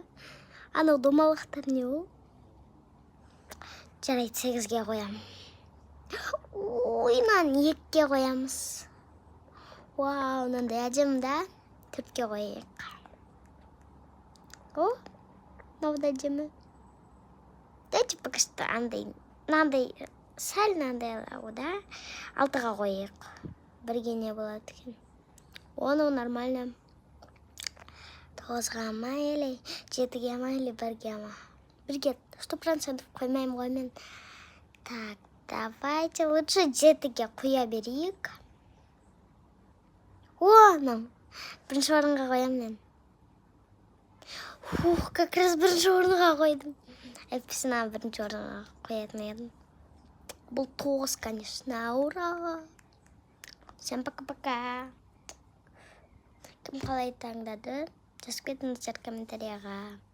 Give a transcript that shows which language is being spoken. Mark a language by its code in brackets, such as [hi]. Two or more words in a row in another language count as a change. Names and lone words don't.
[kk] Анау домалақтар не ол? Жарайды, 8-ге қоям. Ой, нан 2-ке қоямыз. Вау, мынандай әдемі да. 4-ке қояйық. О, мынау да әдемі. [ru] Дайте пока что [kk] мынандай сәл мынандай да. 6-ға қояйық. 1-ге не болады екен? Оны нормально. 9-ға ма или 7-ге ма или 1-ге ма? 1-ге 100% қоймаймын ғой мен. [ru] Так, давайте лучше [kk] 7-ге қоя берейік. О, нам. 1-ші орынға қоям мен. Ух, [ru] как раз [kk] 1-ші орынға қойдым. Әйтпесін 1-ші орынға қоятын едім. Бұл 9, [ru] конечно, ура! Всем пока-пока. [kk] Кім қалай таңдады? Жазып кетіңіздер комментарияға.